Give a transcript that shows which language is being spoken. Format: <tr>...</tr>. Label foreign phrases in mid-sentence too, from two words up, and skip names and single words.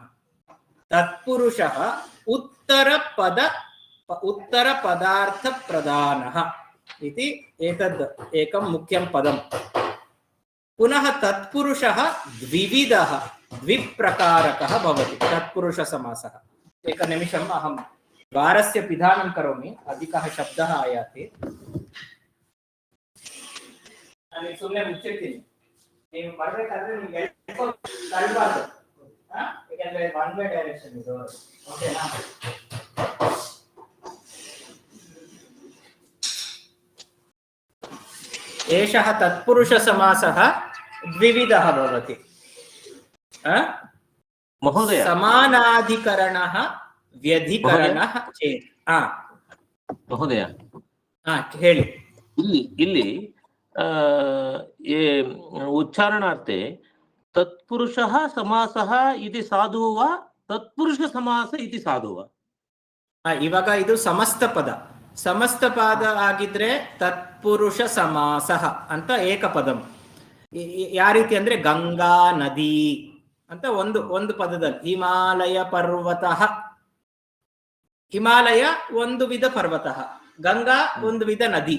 <sa>तत्पुरुषः उत्तरपदार्थप्रधानः इति एतद् एकं मुख्यं पदं. पुनः तत्पुरुषः द्विविधः, द्विप्रकारकः भवति तत्पुरुषसमासः. एकनिमिषम् अहं द्वारस्य पिधानं करोमि, अधिकः शब्दः आयाति.</sa> <kn>ನಾನು ಸುಮ್ಮನೆ ಮುಚ್ಚಿರ್ತೀನಿ. ನೀವು ಬರಬೇಕಾದ್ರೆ ನಿಮಗೆ ತಳ್ಳಬಾರ್ದು. ಯಾಕಂದ್ರೆ</kn> <en>one way direction</en> <kn>ಇದು. ಓಕೆನಾ?</kn> <sa>एषः तत्पुरुषसमासः द्विविधः भवति. महोदय, समानाधिकरणः व्यधिकरणः चेत्. महोदय,</sa> <kn>ಹೇಳಿ.</kn> <sa>ಇಲ್ಲಿ उच्चारणार्थे तत्पुरुषः समासः इति साधु वा तत्पुरुष समास इति साधु वा?</sa> <kn>ಇವಾಗ ಇದು ಸಮಸ್ತ ಪದ. ಸಮಸ್ತ ಪದ ಆಗಿದ್ರೆ</kn> <sa>ತತ್ಪುರುಷ ಸಮಾಸಃ</sa> <kn>ಅಂತ ಏಕಪದಂ. ಯಾವ ರೀತಿ ಅಂದ್ರೆ ಗಂಗಾ ನದಿ ಅಂತ ಒಂದು ಪದದಲ್ಲಿ. ಹಿಮಾಲಯ ಪರ್ವತಃ, ಹಿಮಾಲಯ ಒಂದು ವಿಧ ಪರ್ವತಃ, ಗಂಗಾ ಒಂದು ವಿಧ ನದಿ.</kn>